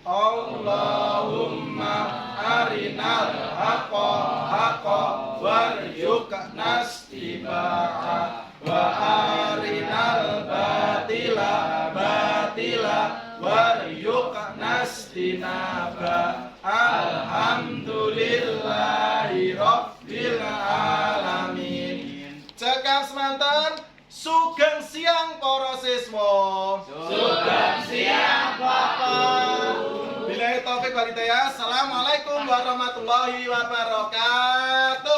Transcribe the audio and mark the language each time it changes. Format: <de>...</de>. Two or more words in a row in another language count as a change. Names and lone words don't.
<ar>اللهم أرنا الحق حقا وارزقنا اتباعه وأرنا الباطل باطلا وارزقنا اجتنابه. الحمد لله رب العالمين.</ar> <jv>Cekap semanten sugeng siang para siswa. Sugeng siang Bapak.</jv> <ar>بالله التوفيق والهداية. السلام عليكم ورحمة الله وبركاته.</ar>